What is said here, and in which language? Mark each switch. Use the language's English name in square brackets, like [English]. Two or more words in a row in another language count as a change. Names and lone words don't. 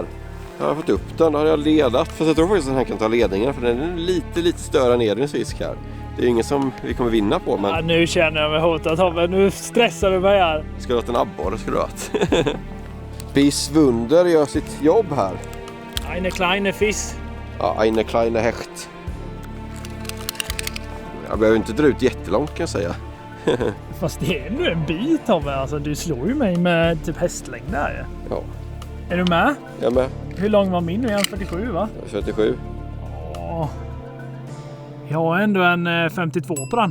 [Swedish] Jag har fått upp den, då har jag ledat. Fast jag tror faktiskt att han kan ta ledningen, för den är lite större än Edvins fisk här. Det är ingen som vi kommer vinna på, men... Ja, nu känner jag mig hotad, Tobbe. Nu stressar du mig här. Ska du ha en abborre, ska du ha. Bis Wunder gör sitt jobb här. [German] Eine kleine Fisch. Ja, eine kleine Hecht. [Swedish] Jag behöver inte dra ut jättelångt kan jag säga. Fast det är ändå en bit av mig. Alltså, du slår ju mig med typ hästlängd där. Ja. Är du med? Jag med. Hur lång var min nu? 1,47 va? 47. Åh. Jag har ändå en 52 på den.